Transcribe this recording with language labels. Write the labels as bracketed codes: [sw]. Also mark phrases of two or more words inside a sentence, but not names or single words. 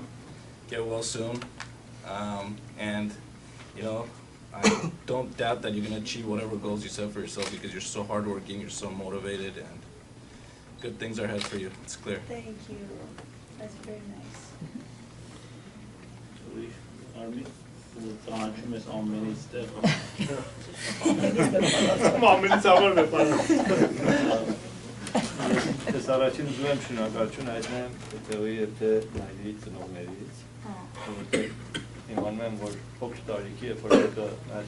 [en] Get well soon, and I don't doubt that you're going to achieve whatever goals you set for yourself because you're so hardworking, you're so motivated, and good things are ahead for you. It's clear. Thank you. That's very nice. Army, [hy] Ես առաջին ուզում եմ շնորհակալություն հայտնել Տեոյի եւ Նայիրիի ծնողներից, որովհետեւ իմանում եմ, որ փոքր տարիքի երբ որ դու այդ